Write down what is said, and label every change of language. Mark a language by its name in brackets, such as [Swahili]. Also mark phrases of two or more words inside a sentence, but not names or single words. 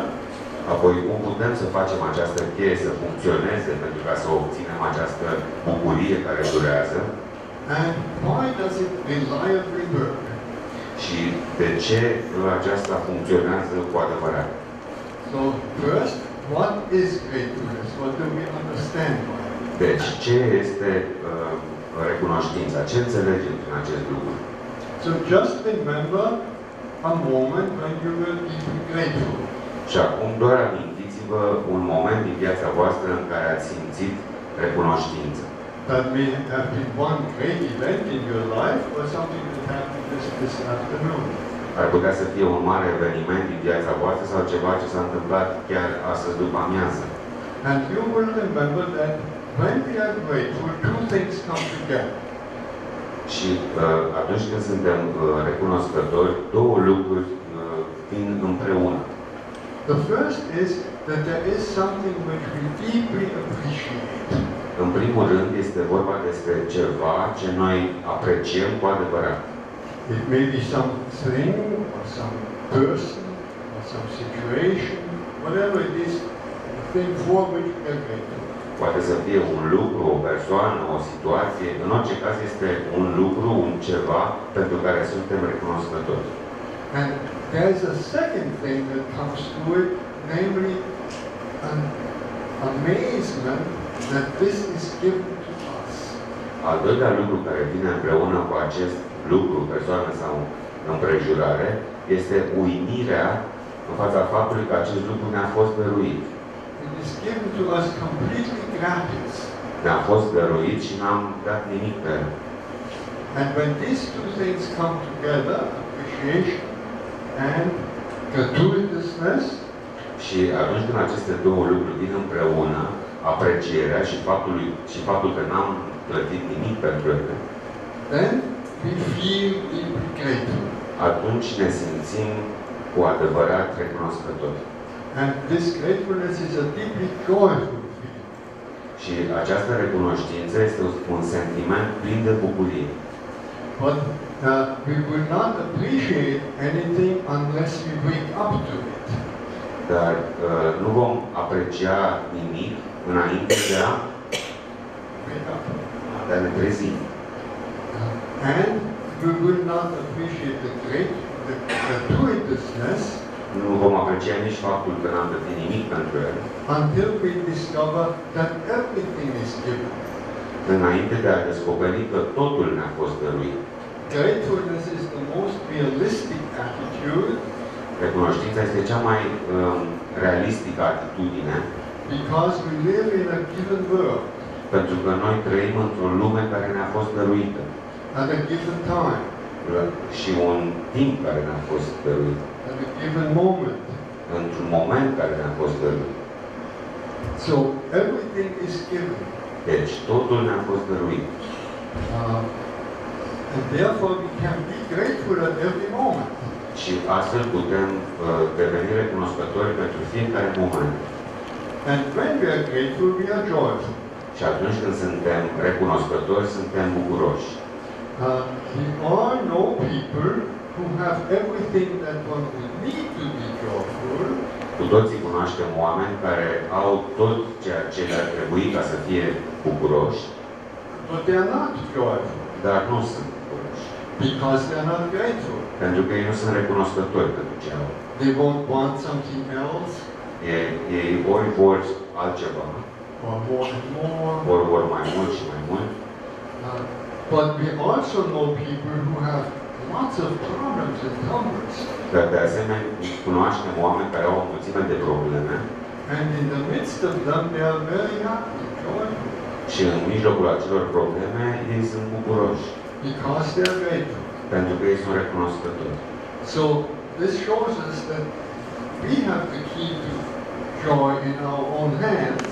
[Romanian] Apoi, cum putem să facem această cheie să funcționeze pentru ca să obținem această bucurie care durează? [English] And why does it reliably work? [Romanian] Și de ce aceasta funcționează cu adevărat? [English] So, first, what is gratefulness? What do we understand by it? [Romanian] Deci, ce este recunoștința? Ce înțelegem prin acest lucru? [English] So, just remember a moment when you were deeply grateful. [Romanian] Și acum doar amintiți-vă un moment din viața voastră în care ați simțit recunoștință. [English] That may have been one great event in your life or something that happened this afternoon. [Romanian] Ar putea să fie un mare eveniment din viața voastră sau ceva ce s-a întâmplat chiar astăzi după amiază. [English] And you will remember that when we are grateful, 2 things come together. [Romanian] Și atunci când suntem recunoscători, 2 lucruri vin împreună. [English] The first is that there is something which we deeply appreciate. [Romanian] În primul rând este vorba despre ceva ce noi apreciem cu adevărat. [English] It may be something or some person or some situation, whatever it is, the thing for which we are grateful. [Romanian] Poate să fie un lucru, o persoană, o situație. În orice caz este un lucru, un ceva pentru care suntem recunoscători. [English] And there's a second thing that comes to it, namely an amazement that this is given to us. [Romanian] Al doilea lucru care vine împreună cu acest lucru, persoană sau împrejurare, este uimirea în fața faptului că acest lucru ne-a fost dăruit. [English] It is given to us completely gratis. [Romanian] Ne-a fost dăruit și n-am dat nimic pe el. [English] And when these 2 things come together, appreciation and gratuitousness, [Romanian] și atunci când aceste 2 lucruri vin împreună, aprecierea și faptul că n-am plătit nimic pentru ele, [English] then we feel deeply grateful. [Romanian] atunci ne simțim cu adevărat recunoscători. [English] And this gratefulness is a deeply joyful feeling. [Romanian] Și această recunoștință este un sentiment plin de bucurie. [English] But we will not appreciate anything unless we wake up to it. [Romanian] Dar nu vom aprecia nimic înainte de a ne trezi. [English] And we will not appreciate the gratuitousness [Romanian] Nu vom aprecia nici faptul că n-am plătit nimic pentru el, [English] until we discover that everything is given. [Romanian] înainte de a descoperi că totul ne-a fost dăruit. [English] Gratefulness is the most realistic attitude [Romanian] Recunoștința este cea mai realistică atitudine, [English] because we live in a given world [Romanian] pentru că noi trăim într-o lume care ne-a fost dăruită [English] at a given time, [Romanian] și un timp care ne-a fost dăruit, [English] at a given moment. [Romanian] într-un moment care ne-a fost dăruit. [English] So everything is given. [Romanian] Deci totul ne-a fost dăruit. [English] And therefore we can be grateful at every moment. [Romanian] Și astfel putem deveni recunoscători pentru fiecare moment. [English] And when we are grateful, we are joyful. [Romanian] Și atunci când suntem recunoscători, suntem bucuroși. [English] We all know people who have everything that one would need to be joyful. [Romanian] Cu toții cunoaștem oameni care au tot ceea ce le-ar trebui ca să fie bucuroși, [English] But they are not joyful [Romanian] dar nu sunt bucuroși. [English] because they are not grateful. [Romanian] Pentru că ei nu sunt recunoscători pentru ce au. [English] They won't want something else, [Romanian] Ei ori vor altceva, [English] or more and more. [Romanian] ori vor mai mult și mai mult. [English] But we also know people who have lots of problems and troubles. [Romanian] Dar de asemenea cunoaștem oameni care au o mulțime de probleme [English] And in the midst of them, they are very happy, joyful. [Romanian] Și în mijlocul acelor probleme, ei sunt bucuroși. [English] Because they are grateful. [Romanian] Pentru că ei sunt recunoscători. [English] So this shows us that we have the key to joy in our own hands.